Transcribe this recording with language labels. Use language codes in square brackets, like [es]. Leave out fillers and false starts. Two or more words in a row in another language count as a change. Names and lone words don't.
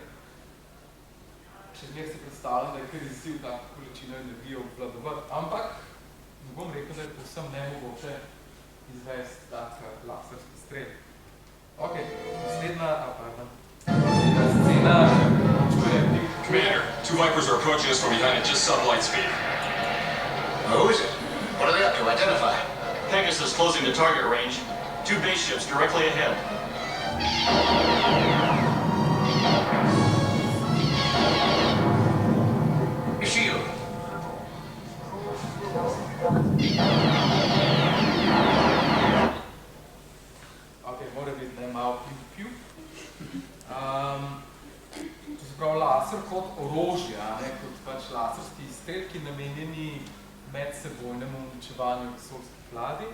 [sl] Še zmer se predstavljam, da je kar izziv tako količino energije obvladovati, ampak ne bom rekel, da je povsem nemogoče izvesti tak laserski strel. Ok, naslednja scena čuje bil. [en] Commander, 2 Vipers are approaching us from behind at just sublight speed. Who is it? What are they up to? Identify. Pegasus is closing the target range. 2 base ships directly ahead. Shield. [sl] Ok, mora biti malo piu-piu. To se pravi laser kot orožje, kot pač laserski izstrelki namenjeni medsebojnemu uničevanju vesoljskih ladij.